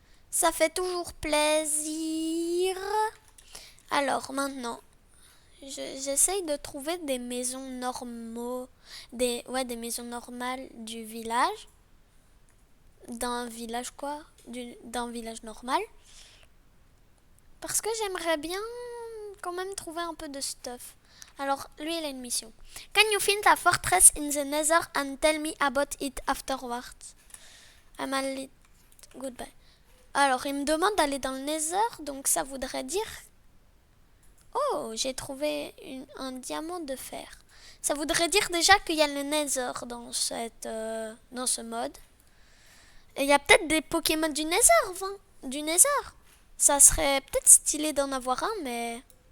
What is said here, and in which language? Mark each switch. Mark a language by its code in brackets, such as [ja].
[fr] Ça fait toujours plaisir. Alors maintenant, j'essaye de trouver des maisons normaux, des maisons normales du village. D'un village quoi? D'un village normal. Parce que j'aimerais bien quand même trouver un peu de stuff. Alors, lui, il a une mission. [en] Can you find a fortress in the nether and tell me about it afterwards? I'm a little... Goodbye. [fr] Alors, il me demande d'aller dans le nether, donc ça voudrait dire... Oh, j'ai trouvé un diamant de fer. Ça voudrait dire déjà qu'il y a le nether dans ce mode. Et il y a peut-être des Pokémon du nether, Ça serait peut-être stylé d'en avoir un, mais...